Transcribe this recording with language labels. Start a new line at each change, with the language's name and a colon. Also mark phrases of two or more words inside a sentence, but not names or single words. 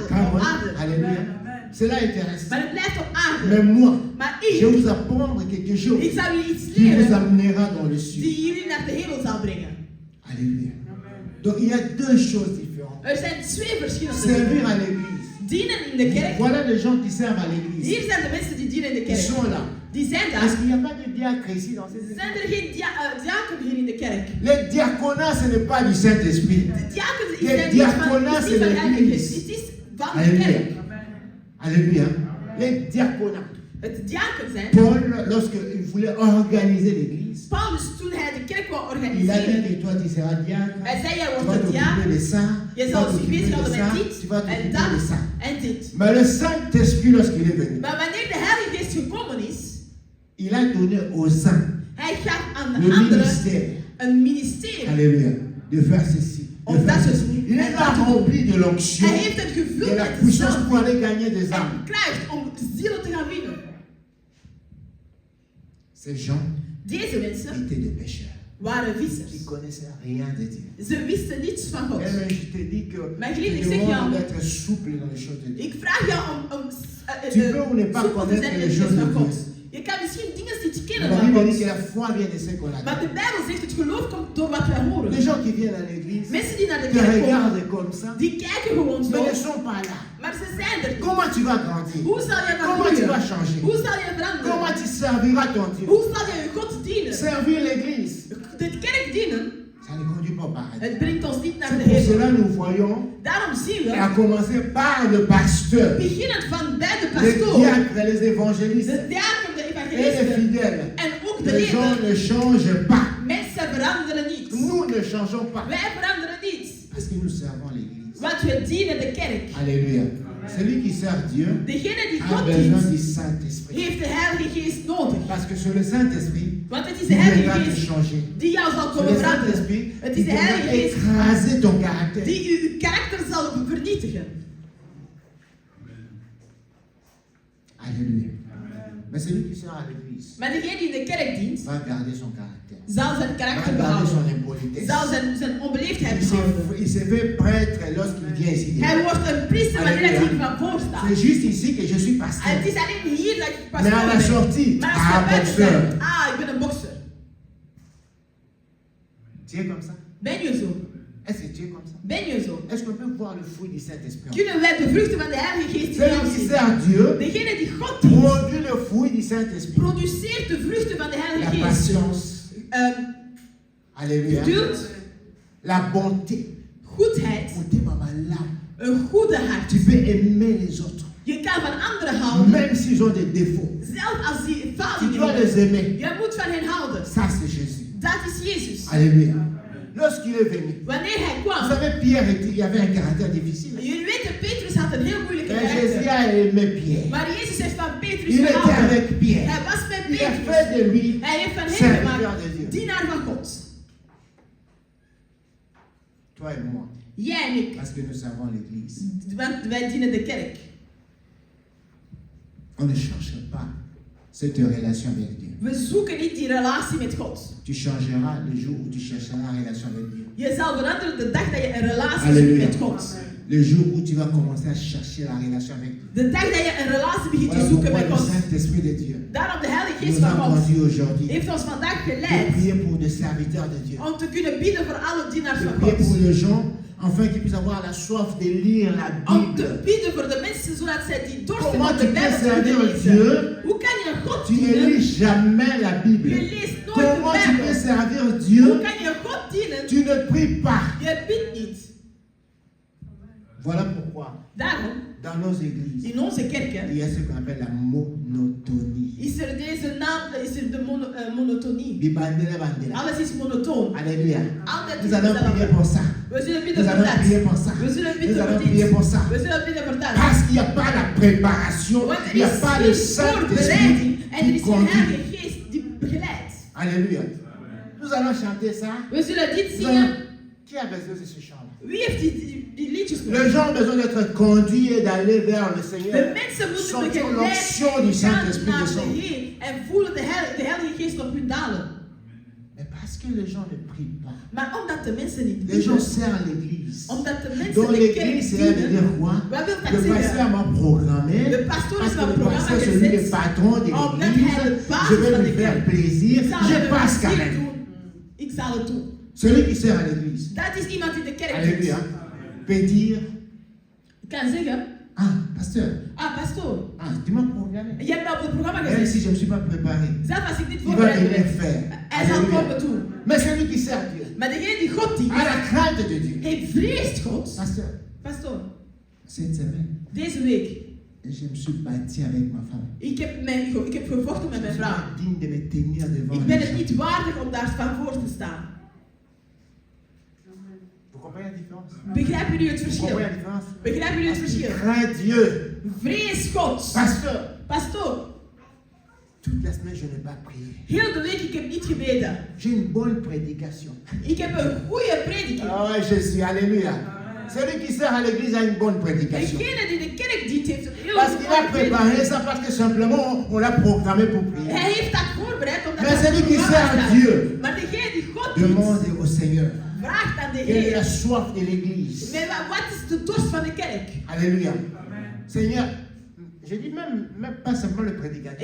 English: Come
Dutch: Op
English: on.
Dutch: aarde.
French: Alléluia. Cela est terrestre.
Dutch: Maar het blijft op aarde.
French: Mais moi,
Dutch: Maar
French: je vais
Dutch: ik
French: vous apprendre quelque chose
Dutch: zal jullie iets
French: qui vous
Dutch: leren
French: amènera dans le sud.
Dutch: die jullie naar de hemel zal brengen.
French: Alléluia. Donc il y a deux choses différentes.
Dutch: Er zijn twee verschillende
French: Servir
Dutch: dingen.
French: à l'église.
Dutch: Dienen in de kerk.
French: Voilà les gens qui servent à l'église.
Dutch: Hier zijn de mensen die dienen in de
French: Ils
Dutch: kerk.
French: sont là.
Dutch: Die zijn
French: Est-ce
Dutch: daar.
French: qu'il n'y a pas de diacre ici dans ces
Dutch: Zijn
French: églises?
Dutch: er geen diaken hier in de kerk?
French: Le diaconat, ce n'est pas du Saint-Esprit.
Dutch: De diaken De zijn niet van,
French: diaconat,
Dutch: is
French: c'est
Dutch: niet van Heilige
French: l'église.
Dutch: Geest. Het is van de
French: Alléluia.
Dutch: kerk.
French: Alléluia. Les diaconats.
Dutch: Het diaken zijn.
French: Paul, lorsqu'il voulait organiser l'église,
Dutch: Paulus, toen hij de kerk wou
French: il a dit
Dutch: organiseren,
French: que toi tu seras diacre,
Dutch: hij zei: jij
French: tu vas
Dutch: wordt een
French: t'occuper
Dutch: diaken.
French: de ça,
Dutch: Je
French: tu
Dutch: zal
French: vas
Dutch: zich
French: t'occuper
Dutch: bezighouden
French: de ça,
Dutch: met
French: tu vas
Dutch: dit en
French: t'occuper de
Dutch: dat
French: ça.
Dutch: en dit.
French: Mais le Saint-Esprit, lorsqu'il est venu,
Dutch: Maar wanneer de Heilige Geest gekomen is,
French: il a donné aux uns
Dutch: hij gaf aan de
French: le
Dutch: anderen
French: ministère,
Dutch: een ministerie.
French: alléluia, de faire ceci. de
Dutch: Of
French: faire
Dutch: dat
French: ceci.
Dutch: soort
French: Il est là rempli de l'onction,
Dutch: Hij heeft het
French: de
Dutch: gevuld
French: la
Dutch: met de
French: puissance
Dutch: zalving
French: pour aller gagner des
Dutch: en
French: âmes.
Dutch: krijgt om zielen te gaan winnen.
French: Ces gens
Dutch: Deze mensen
French: étaient des pécheurs
Dutch: waren
French: qui
Dutch: vissers.
French: connaissaient rien de Dieu.
Dutch: Ze wisten niets van God.
French: Eh bien, je te dis que
Dutch: Maar
French: tu
Dutch: geliefde, ik zeg
French: demandes
Dutch: jou,
French: d'être souple dans les choses de Dieu.
Dutch: ik vraag jou om
French: Tu peux ou ne pas
Dutch: soepel te
French: connaître
Dutch: zijn in
French: les
Dutch: de
French: choses
Dutch: dingen
French: de
Dutch: van God.
French: Dieu.
Dutch: Je kan misschien dingen niet
French: Mais
Dutch: kennen
French: la
Dutch: van
French: Bible dit que
Dutch: God.
French: la foi vient de ce qu'on a
Dutch: Maar
French: dit.
Dutch: de Bijbel zegt het geloof komt door wat wij horen.
French: Les gens qui viennent à l'église
Dutch: Mensen die naar de
French: te
Dutch: kerk komen,
French: regardent comme ça,
Dutch: die kijken gewoon
French: mais ne
Dutch: zo.
French: sont pas là.
Dutch: Maar ze zijn er niet.
French: Comment tu vas grandir?
Dutch: Hoe zal je gaan
French: Comment tu vas
Dutch: groeien?
French: changer?
Dutch: Hoe zal je veranderen?
French: Comment tu serviras ton Dieu?
Dutch: Hoe zal je God dienen?
French: Servir l'église,
Dutch: De kerk dienen,
French: ça ne conduit pas au paradis.
Dutch: het brengt ons niet naar
French: C'est
Dutch: de
French: pour
Dutch: hemel.
French: cela que nous voyons,
Dutch: Daarom zien we,
French: à commencer par le pasteur,
Dutch: beginnend van bij de
French: les
Dutch: pastoor,
French: diacres, les évangélistes
Dutch: de diaken, de
French: et les
Dutch: evangelisten
French: fidèles.
Dutch: en ook de
French: Les gens
Dutch: leden.
French: ne changent pas.
Dutch: Mensen veranderen niet.
French: Nous ne changeons pas.
Dutch: Wij veranderen niet.
French: Parce que nous servons l'église.
Dutch: Want we dienen de kerk.
French: Alléluia. Celui qui sert Dieu
Dutch: Degene die
French: a
Dutch: God
French: besoin
Dutch: dient,
French: du Saint-Esprit.
Dutch: heeft de Heilige Geest nodig.
French: Parce que c'est le Saint-Esprit
Dutch: Want het is
French: qui
Dutch: de Heilige
French: viendra te
Dutch: Geest
French: changer.
Dutch: die jou zal
French: C'est
Dutch: komen
French: le
Dutch: veranderen.
French: Saint-Esprit
Dutch: Het
French: qui
Dutch: is de
French: viendra
Dutch: Heilige Geest
French: écraser ton caractère.
Dutch: die uw karakter zal vernietigen.
French: Alléluia. Mais celui qui sert à l'église
Dutch: Maar degene die in de kerk dient,
French: va garder son caractère.
Dutch: zal zijn
French: Va
Dutch: karakter
French: garder
Dutch: behouden.
French: son impolitesse.
Dutch: Zal zijn onbeleefdheid behouden.
French: Il se fait prêtre lorsqu'il vient ici.
Dutch: Hij wordt een priester wanneer hij
French: Alléluia.
Dutch: hier van voor staat.
French: C'est juste ici que je suis
Dutch: En
French: pasteur.
Dutch: het is alleen hier dat ik
French: Mais à
Dutch: pastoor
French: la
Dutch: ben.
French: sortie,
Dutch: Maar als je buiten
French: boxeur.
Dutch: bent, ik ben een bokser.
French: Tu es comme ça?
Dutch: Ben je zo?
French: Est-ce que tu es comme ça?
Dutch: Ben je zo?
French: Est-ce qu'on peut voir le fruit du Saint-Esprit?
Dutch: Kunnen wij de vruchten van de Heilige Geest in
French: Celui
Dutch: jou
French: qui
Dutch: zien?
French: sert Dieu
Dutch: Degene die God dient,
French: produit le fruit du Saint-Esprit.
Dutch: produceert de vruchten van de
French: La
Dutch: Heilige Geest.
French: patience. Alléluia.
Dutch: Geduld,
French: La bonté.
Dutch: goedheid,
French: Côté maman là.
Dutch: een goede hart.
French: Tu peux aimer les autres.
Dutch: Je kan van anderen houden,
French: Même s'ils ont des défauts.
Dutch: zelfs als die
French: Tu
Dutch: fouten
French: dois les
Dutch: hebben.
French: aimer.
Dutch: Je moet van hen houden.
French: Ça, c'est Jésus.
Dutch: Dat is Jezus.
French: Alléluia. Lorsqu'il est venu,
Dutch: Wanneer hij
French: vous
Dutch: kwam,
French: savez, Pierre, il avait un caractère difficile.
Dutch: jullie weten, Petrus had een heel moeilijke
French: Mais Jésus
Dutch: karakter.
French: a aimé Pierre.
Dutch: Maar Jezus heeft van Petrus
French: Il était
Dutch: gehouden.
French: avec Pierre.
Dutch: Hij was met
French: Il a
Dutch: Petrus.
French: fait de lui
Dutch: Hij heeft van hem
French: serviteur
Dutch: gemaakt
French: de Dieu.
Dutch: dienaar van God.
French: Toi et moi.
Dutch: Jij en ik.
French: Parce que nous servons l'église.
Dutch: Want wij dienen de kerk.
French: On ne cherche pas cette relation avec Dieu.
Dutch: We zoeken niet die relatie met God.
French: Tu changeras le jour où tu chercheras la relation avec Dieu.
Dutch: Je zal veranderen de dag dat je een relatie
French: Alléluia.
Dutch: zoekt met God.
French: Le jour où tu vas commencer à chercher la relation avec Dieu.
Dutch: De dag dat je een relatie begint te
French: Voilà
Dutch: zoeken
French: pourquoi
Dutch: met
French: le
Dutch: God.
French: Saint-Esprit de Dieu
Dutch: Daarom de Heilige Geest
French: nous a
Dutch: van God
French: conduits aujourd'hui
Dutch: heeft ons vandaag
French: de
Dutch: geleid
French: prier pour des serviteurs de Dieu.
Dutch: om te kunnen bidden voor alle dienaars
French: De
Dutch: van
French: prier pour
Dutch: God.
French: les gens afin qu'ils puissent avoir la soif de lire la
Dutch: Om te
French: Bible.
Dutch: bidden voor de mensen zodat zij die dorsten
French: Comment
Dutch: om
French: tu
Dutch: de
French: peux
Dutch: Bijbel te
French: servir
Dutch: lezen.
French: Dieu?
Dutch: Hoe kan je God
French: Tu ne
Dutch: dienen?
French: lis jamais la Bible.
Dutch: Je leest nooit de
French: Comment tu peux
Dutch: Bijbel.
French: servir
Dutch: Hoe
French: Dieu?
Dutch: kan je God dienen?
French: Tu ne pries pas.
Dutch: Je bidt niet.
French: Voilà pourquoi
Dutch: Daarom,
French: dans nos églises,
Dutch: in onze kerken,
French: il y a ce qu'on appelle la monotonie.
Dutch: is er deze naam, is er de monotonie.
Lingala: Bibandela bandela.
Dutch: Alles is monotoon.
French: Alléluia.
Dutch: Altijd
French: Nous allons prier
Dutch: hetzelfde.
French: pour ça.
Dutch: We zullen
French: Nous
Dutch: bidden voor
French: allons prier
Dutch: dat.
French: pour ça.
Dutch: We zullen
French: Nous
Dutch: bidden
French: allons
Dutch: voor
French: prier
Dutch: dit.
French: pour ça.
Dutch: We zullen bidden voor dat.
French: Parce qu'il n'y a pas la préparation,
Dutch: Want
French: il n'y a
Dutch: er
French: pas
Dutch: is
French: le
Dutch: geen
French: Saint-Esprit
Dutch: voorbereiding en er
French: qui
Dutch: is geen
French: conduit.
Dutch: Heilige Geest die begeleidt.
French: Alléluia. Nous allons chanter ça.
Dutch: We zullen dit
French: Nous allons-
Dutch: zingen.
French: Qui a besoin de ce chant-là?
Dutch: Wie heeft die liedjes
French: Les
Dutch: nodig?
French: gens ont besoin d'être conduits et d'aller vers le
Dutch: De
French: Seigneur.
Dutch: mensen moeten
French: Sentir
Dutch: begeleid
French: l'onction du
Dutch: gaan
French: Saint-Esprit
Dutch: naar de
French: descendre.
Dutch: Heer en voelen de Heilige Geest op hun dalen.
French: Mais parce que les gens ne prient pas.
Dutch: Maar omdat de mensen niet
French: Les gens
Dutch: bidden,
French: servent l'église.
Dutch: omdat de mensen
French: Donc
Dutch: de kerk
French: l'église, c'est veut
Dutch: dienen,
French: dire quoi?
Dutch: wat wil dat
French: Le pasteur
Dutch: zeggen?
French: m'a programmé.
Dutch: De pastoor
French: Parce
Dutch: is
French: que
Dutch: van
French: le
Dutch: het programma
French: pasteur, c'est lui le
Dutch: gezet.
French: patron de
Dutch: Omdat hij de
French: l'église.
Dutch: baas
French: Je
Dutch: is
French: vais
Dutch: van
French: lui
Dutch: de
French: faire
Dutch: kerk.
French: plaisir.
Dutch: Ik zal
French: Je
Dutch: hem
French: passe quand
Dutch: plezier
French: même.
Dutch: doen. Ik zal het doen.
French: Celui qui sert à l'église,
Dutch: Dat is iemand die de kerk
French: alléluia,
Dutch: doet.
French: peut dire,
Dutch: Ik kan zeggen,
French: ah, pasteur,
Dutch: pastoor,
French: tu m'as programmé.
Dutch: je hebt me op het programma
French: Même
Dutch: gezet.
French: si je ne me suis pas préparé,
Dutch: Zelf als ik niet
French: il va
Dutch: voorbereid
French: venir
Dutch: ben,
French: faire.
Dutch: hij zal
French: Alléluia.
Dutch: komen doen.
French: Mais celui qui sert Dieu,
Dutch: Maar degene die God dient,
French: a la crainte de Dieu.
Dutch: hij vreest God.
French: Pasteur,
Dutch: Pastoor,
French: cette semaine,
Dutch: deze week,
French: je me suis battu avec ma femme.
Dutch: ik heb gevochten met
French: Je
Dutch: mijn
French: suis
Dutch: vrouw.
French: pas digne de me tenir devant
Dutch: Ik
French: les
Dutch: ben het
French: gens.
Dutch: niet waardig om daar van voor te staan.
French: Vous comprenez la différence?
Dutch: Begrijpen jullie het
French: Vous
Dutch: verschil?
French: comprenez la différence?
Dutch: Begrijpen jullie het verschil?
French: Crains Dieu.
Dutch: Vrees God.
French: Pasteur,
Dutch: Pastoor,
French: toute la semaine, je n'ai pas prié.
Dutch: heel de week ik heb niet gebeden.
French: J'ai une bonne prédication.
Dutch: Ik heb een goede prediking.
French: Ah ouais, Jésus, alléluia. Celui qui sert à l'église a une bonne prédication.
Dutch: Degene die de kerk dient heeft een heel
French: Parce qu'il a
Dutch: goede prediking.
French: préparé ça parce que simplement on l'a programmé pour prier.
Dutch: Hij heeft dat voorbereid omdat
French: Mais
Dutch: dat
French: celui qui
Dutch: programma
French: sert
Dutch: staat.
French: Dieu
Dutch: Maar degene die God dient,
French: demande au Seigneur
Dutch: vraagt aan de
French: quelle est la
Dutch: Heer.
French: soif de l'église.
Dutch: Maar wat is de dorst van de kerk?
French: Alléluia. Seigneur, je dis même pas simplement le prédicateur.